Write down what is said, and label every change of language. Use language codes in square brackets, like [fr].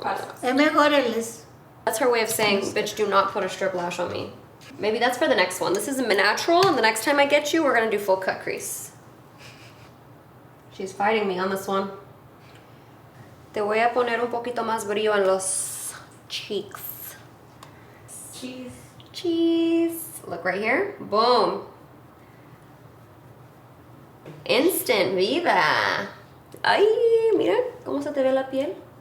[es] Falsas. Es mejor [en] That's her way of saying, bitch, do not put a strip lash on me. Maybe that's for the next one. This is natural, and the next time I get you, we're gonna do full cut crease. She's fighting me on this one. [es] Te voy a poner un poquito más brillo en los cheeks. [en] Cheese. Cheese. Look right here. Boom. Instant vida. [es] Ay, mira cómo se te ve la piel.